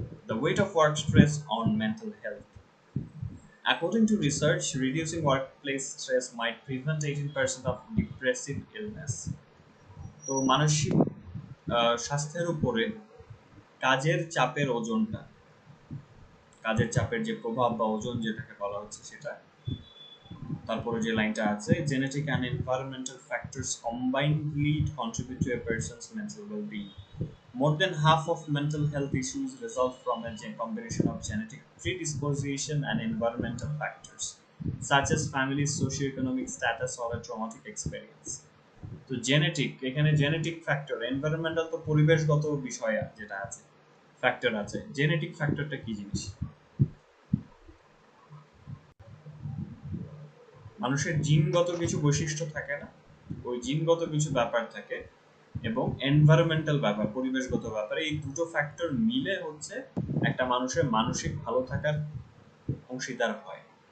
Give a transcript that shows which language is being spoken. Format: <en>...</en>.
<en>The weight of work stress on mental health. According to research, reducing workplace stress might prevent 18% of depressive illness.</en> <bn>তো মানসিক স্বাস্থ্যের উপরে কাজের চাপের ওজনটা, কাজের চাপের যে প্রভাব বা ওজন যেটাকে বলা হচ্ছে সেটা। তারপরে যে লাইনটা আছে,</bn> <en>Genetic and environmental factors combinedly contribute to a person's mental well-being. More than half of mental health issues result from a combination of genetic predisposition and environmental factors, such as family's socioeconomic status or a traumatic experience.</en> <bn>তো genetic, এখানে genetic factor, environmental তো পরিবেশগত বিষয় যেটা আছে, factor আছে। Genetic ফ্যাক্টরটা কি জিনিস? মানুষের জিনগত কিছু বৈশিষ্ট্য থাকে না, ওই জিনগত কিছু ব্যাপার থাকে এবং এনভায়রনমেন্টাল ব্যাপার, পরিবেশগত ব্যাপার, এই দুটো ফ্যাক্টর মিলে হচ্ছে একটা মানুষের মানসিক ভালো থাকার অংশীদার হয়।</bn>